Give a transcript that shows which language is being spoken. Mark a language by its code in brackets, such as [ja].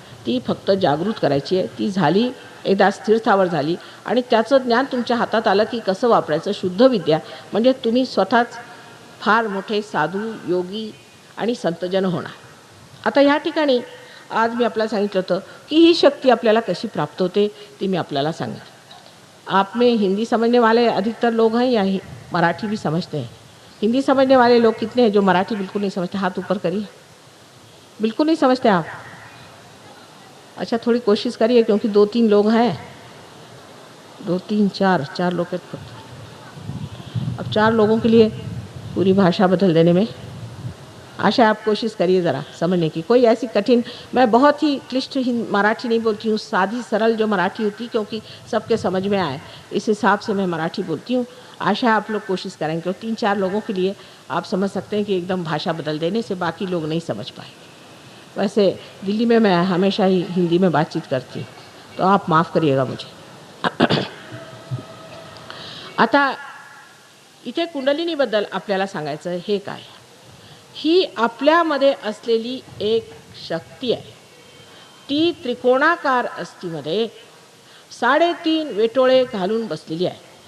[mr] ती फक्त जागृत करायची आहे. ती झाली, एकदा स्थिरस्थावर झाली आणि त्याचं ज्ञान तुमच्या हातात आलं की कसं वापरायचं, शुद्ध विद्या, म्हणजे तुम्ही स्वतःच फार मोठे साधू, योगी आणि संतजन होणार. आता ह्या ठिकाणी आज मी आपल्याला सांगितलं होतं की ही शक्ती आपल्याला कशी प्राप्त होते ती मी आपल्याला सांगेन. [hi] आप में हिंदी समझने वाले अधिकतर लोग हैं या मराठी भी समझते हैं? हिंदी समझने वाले लोग कितने हैं जो मराठी बिल्कुल नहीं समझते? हाथ ऊपर करिए. बिल्कुल नहीं समझते आप? अच्छा, थोड़ी कोशिश करिए क्योंकि 2-3 लोग हैं. 2-3 4 लोग हैं फक्त. अब 4 लोगों के लिए पूरी भाषा बदल देने में आशा, आप कोशिश करिए ज़रा समझने की. कोई ऐसी कठिन, मैं बहुत ही क्लिष्ट मराठी नहीं बोलती हूँ, सादी सरल जो मराठी होती क्योंकि सबके समझ में आए इस हिसाब से मैं मराठी बोलती हूँ. आशा आप लोग कोशिश करेंगे क्योंकि 3-4 लोगों के लिए आप समझ सकते हैं कि एकदम भाषा बदल देने से बाकी लोग नहीं समझ पाए. वैसे दिल्ली में मैं हमेशा ही हिंदी में बातचीत करती हूँ, तो आप माफ़ करिएगा मुझे. [mr] आता इथे कुंडलिनीबद्दल आपल्याला सांगायचं हे काय, ही आपल्यामध्ये असलेली एक शक्ती आहे. ती त्रिकोणाकार अस्थिमध्ये 3.5 वेटोळे घालून बसलेली आहे.